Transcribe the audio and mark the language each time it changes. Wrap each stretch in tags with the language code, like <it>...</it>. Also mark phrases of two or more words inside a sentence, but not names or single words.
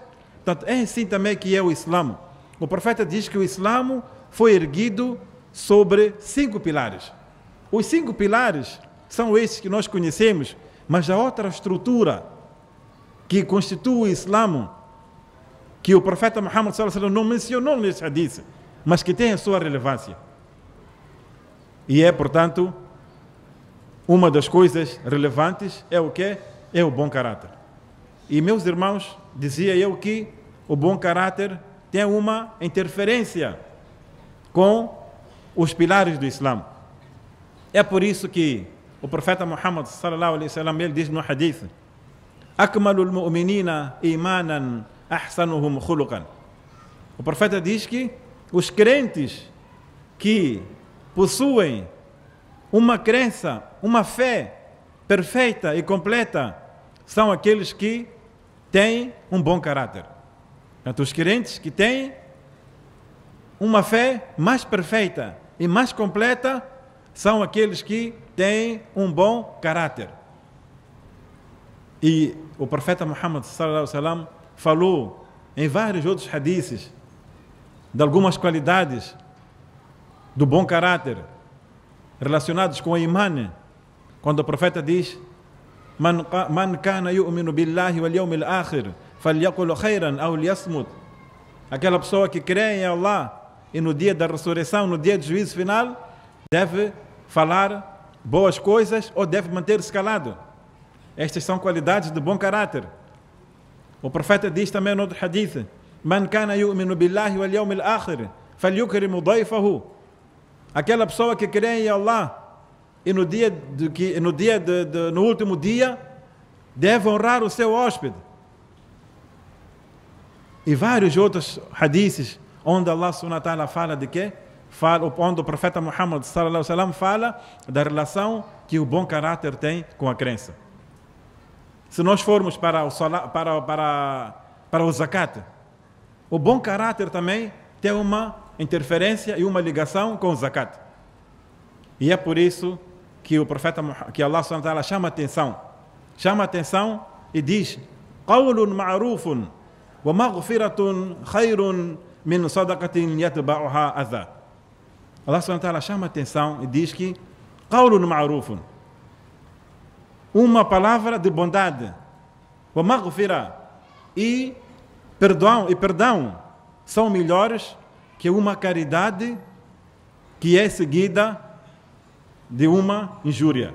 <pt>Portanto, é assim também que é o Islã. O profeta diz que o Islã foi erguido sobre 5 pilares. Os 5 pilares são esses que nós conhecemos, mas a outra estrutura que constitui o Islã, que o profeta Muhammad</pt> <ar>صلى الله عليه وسلم</ar> <pt>não mencionou nesse hadith, mas que tem a sua relevância. E é, portanto, uma das coisas relevantes é o quê? É o bom caráter. E, meus irmãos, dizia eu que o bom caráter tem uma interferência com os pilares do Islã. É por isso que o profeta Muhammad</pt> <ar>صلى الله عليه وسلم,</ar> <pt>ele diz no hadith:</pt> <ar>أكمل المؤمنين إيمانا أحسنهم خلقا.</ar> <pt>O profeta diz que os crentes que possuem uma crença, uma fé perfeita e completa, são aqueles que têm um bom caráter. Portanto, os crentes que têm uma fé mais perfeita e mais completa são aqueles que têm um bom caráter. E o profeta Muhammad</pt> <ar>صلى الله عليه وسلم</ar> <pt>falou em vários outros hadiths de algumas qualidades do bom caráter relacionados com o iman, quando o profeta diz:</pt> <ar>من كان يؤمن بالله واليوم الآخر فليقل خيرا أو ليصمت.</ar> <pt>Aquela pessoa que crê em Allah e no dia da ressurreição, no dia do juízo final, deve falar boas coisas ou deve manter-se calado. Estas são qualidades de bom caráter. O profeta diz também no outro hadith:</pt> <ar>من كان يؤمن بالله واليوم الآخر فليكرم ضيفه.</ar> <pt>Aquela pessoa que crê em Allah e no último dia deve honrar o seu hóspede. E vários outros hadiths onde Allah</pt> <ar>سبحانه وتعالى</ar> <pt>fala de quê? Onde o profeta Muhammad</pt> <ar>صلى الله عليه وسلم</ar> <pt>fala da relação que o bom caráter tem com a crença. Se nós formos para o zakat, o bom caráter também tem uma interferência e uma ligação com o zakat. E é por isso que o profeta, que Allah</pt> <ar>سبحانه وتعالى</ar> <pt>chama atenção e diz:</pt> <ar>قول معروف ومغفرة خير من صدقة يتبعها أذى.</ar> <pt>Allah</pt> <ar>سبحانه وتعالى</ar> <pt>chama atenção e diz que</pt> <ar>قول معروف,</ar> <pt>uma palavra de bondade,</pt> <ar>ومغفرة,</ar> <pt>e perdão são melhores que uma caridade que é seguida de uma injúria.</pt>